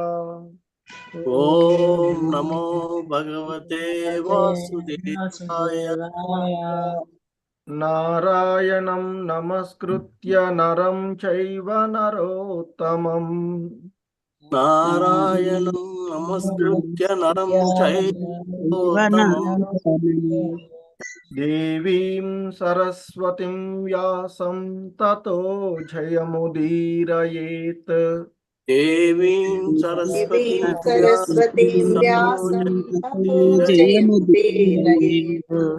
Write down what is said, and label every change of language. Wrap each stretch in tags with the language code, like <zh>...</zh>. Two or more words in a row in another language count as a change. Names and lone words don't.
<sa>ఓం నమో భగవతే వాసుదేవాయ. నారాయణం నమస్కృత్య నరం చైవ నరోత్తమం నారాయణం నమస్కృత్య నరం చైవోత్తమం దేవీం సరస్వతిం వ్యాసం తతో జయముదీరయేత్. దేవీం సరస్వతీం సరస్వతీం జయముదీరయేత్.</sa>